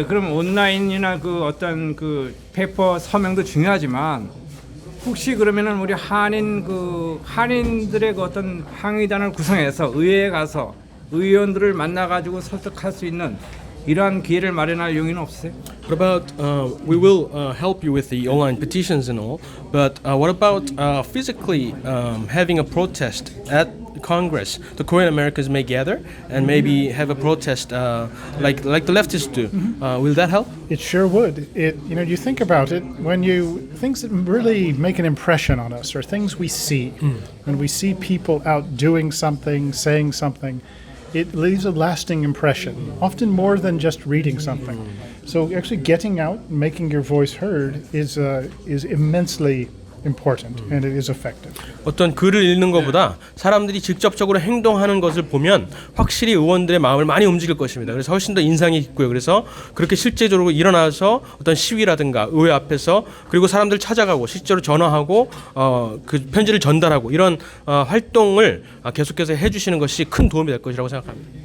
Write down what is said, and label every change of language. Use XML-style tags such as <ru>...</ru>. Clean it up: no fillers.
<ko>예, 그럼 온라인이나 그 어떤 그 페이퍼 서명도 중요하지만 혹시 그러면은 우리 한인들의 그 어떤 항의단을 구성해서 의회에 가서 의원들을 만나 가지고 설득할 수 있는 이러한 기회를 마련할 용의는 없으세요?</ko> <en>What about we will help you with the online petitions and all, but what about physically having a protest at Congress? The Korean Americans may gather and maybe have a protest like the leftists do. Will that help? It sure would. You think about it, things that really make an impression on us are things we see. When we see people out doing something, saying something, it leaves a lasting impression, often more than just reading something. So actually getting out and making your voice heard is immensely important, and it is effective.</en> <ko>어떤 글을 읽는 것보다 사람들이 직접적으로 행동하는 것을 보면 확실히 의원들의 마음을 많이 움직일 것입니다. 그래서 훨씬 더 인상이 깊고요. 그래서 그렇게 실제적으로 일어나서 어떤 시위라든가 의회 앞에서 그리고 사람들 찾아가고 실제로 전화하고 그 편지를 전달하고 이런 활동을 계속해서 해주시는 것이 큰 도움이 될 것이라고 생각합니다.</ko>